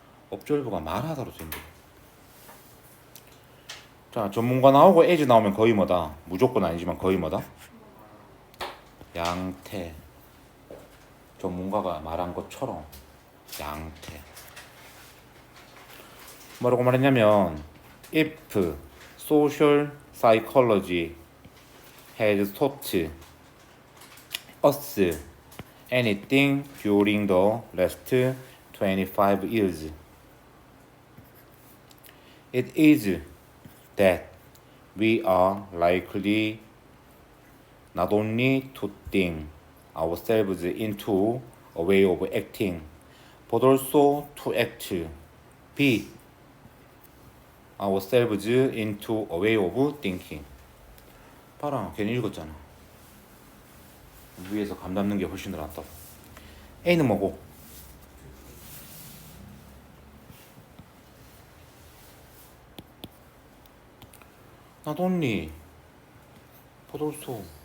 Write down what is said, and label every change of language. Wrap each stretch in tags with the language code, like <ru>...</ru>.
<ko>observe가 말하다로 쓰인다. 자, 전문가 나오고 as 나오면 거의 뭐다? 무조건 아니지만 거의 뭐다? 양태. 전문가가 말한 것처럼 양태. 뭐라고 말했냐면</ko> <en>if social psychology has taught us anything during the last 25 years, it is that we are likely not only to think ourselves into a way of acting, but also to be ourselves into a way of thinking.</en> <ko>봐라, 괜히 읽었잖아. 위에서 감 잡는 게 훨씬 더 낫다고. A는 뭐고?</ko> <en>not only, but also.</en>